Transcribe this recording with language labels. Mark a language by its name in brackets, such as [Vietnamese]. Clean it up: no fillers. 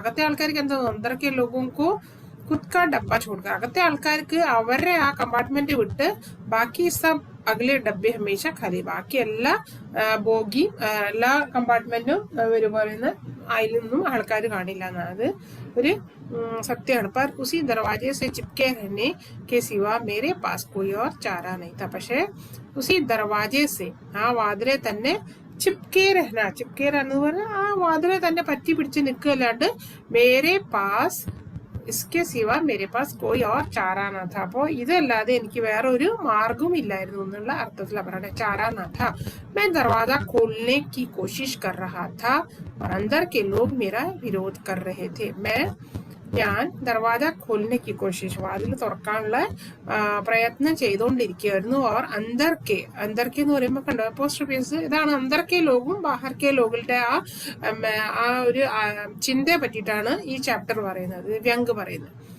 [Malayalam] അകത്തെ ആൾക്കാർക്ക് എന്താ, [Hindi] अंदर के लोगों को खुद का डब्बा छोड़कर [Malayalam] അകത്തെ ആൾക്കാർക്ക് അവരുടെ ആ കമ്പാർട്ട്മെന്റ് വിട്ട് ബാക്കി [Hindi] സബ് അഗലെ ഡബ്ബെ ഹമേശ ഖാലി, [Malayalam] ബാക്കി എല്ലാ ബോഗിയും എല്ലാ കമ്പാർട്ട്മെന്റും ഇവര് പറയുന്ന അതിലൊന്നും ആൾക്കാർ കാണില്ല എന്നാണ്. അത് ഒരു സത്യമാണ്. [Hindi] पर उसी दरवाजे से चिपके रहने के सिवा मेरे पास कोई और चारा नहीं था. [Malayalam] പക്ഷേ [Hindi] उसी दरवाजे से [Malayalam] ആ വാതിലെ തന്നെ [Hindi] ചിപ്കേ രഹന, [Malayalam] ചിപ്കേ രഹന എന്ന് പറഞ്ഞാൽ ആ വാതിലെ തന്നെ പറ്റി പിടിച്ച് നിൽക്കുകയല്ലാണ്ട് [Hindi] മേരെ പാസ് इसके सिवा मेरे पास कोई और चारा ना था. [Malayalam] അപ്പോൾ ഇതല്ലാതെ എനിക്ക് വേറെ ഒരു മാർഗവും ഇല്ലായിരുന്നു എന്നുള്ള അർത്ഥത്തിലാണ് പറയുന്നത്. [Hindi] चारा ना था. मैं दरवाजा खोलने की कोशिश कर रहा था और अंदर के लोग मेरा विरोध कर रहे थे. [Malayalam] ഞാൻ [Hindi] ദർവാജ ഖോലിനെ की कोशिश, [Malayalam] വാതിൽ തുറക്കാനുള്ള പ്രയത്നം ചെയ്തുകൊണ്ടിരിക്കുകയായിരുന്നു. അവർ അന്തർക്കെ എന്ന് പറയുമ്പോൾ കണ്ടോ അപ്പോസ്ട്രോഫീസ്, ഇതാണ് അന്തർക്കെ ലോഗും ബാഹർക്കെ ലോകളുടെ ആ ഒരു ചിന്തയെ പറ്റിയിട്ടാണ് ഈ ചാപ്റ്റർ പറയുന്നത്, വ്യംഗ് പറയുന്നത്.